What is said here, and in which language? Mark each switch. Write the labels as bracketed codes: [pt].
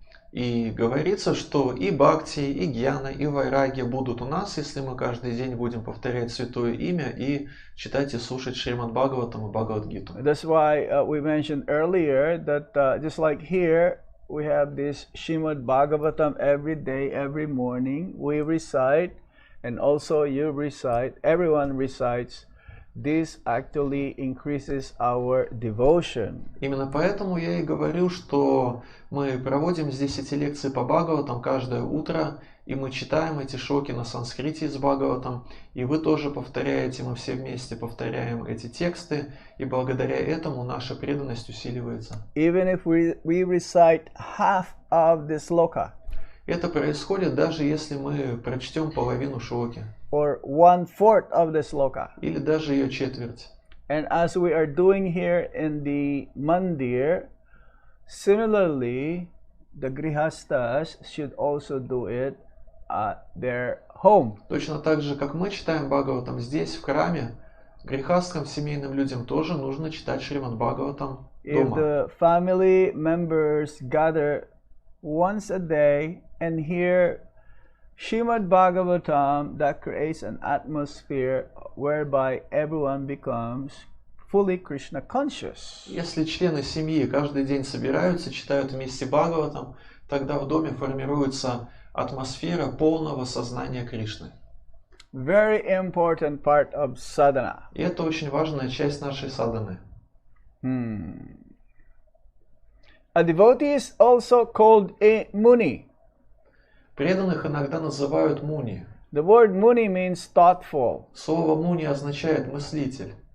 [ru] И говорится, что и бхакти, и гьяна, и вайраги будут у нас, если мы каждый день будем повторять святое имя и читать и слушать Шримад Бхагаватам и Бхагавад-гиту. [en] That's why we mentioned earlier that just like here, we have this Srimad Bhagavatam every day, every morning. We recite, and also you recite, everyone recites. This actually increases our devotion. [ru] Именно поэтому я и говорю, что мы проводим здесь эти лекции по Бхагаватам каждое утро, и мы читаем эти шлоки на санскрите с Бхагаватам, и вы тоже повторяете, мы все вместе повторяем эти тексты, и благодаря этому наша преданность усиливается. [en] Even if we recite half of the sloka, [ru] Это происходит даже если мы прочтем половину шлоки. [en] Or 1/4 of the sloka. [ru] Или даже ее четверть. [en] And as we are doing here in the mandir, similarly, the grihastas should also do it at their home. [ru] Точно так же, как мы читаем Бхагаватам здесь, в храме, грехастским семейным людям тоже нужно читать Шримад Бхагаватам [en] If [ru] дома. [en] the family members gather once a day and hear Srimad Bhagavatam, that creates an atmosphere whereby everyone becomes fully Krishna conscious. [ru] Если члены семьи каждый день собираются, читают вместе Бхагаватам, тогда в доме формируется атмосфера полного сознания Кришны. [en] Very important part of sadhana. [ru] И это очень важная часть нашей садханы. [en] A devotee is also called a muni. [ru] Преданных иногда называют муни. [en] The word muni means thoughtful. [ru] Слово муни означает мыслитель.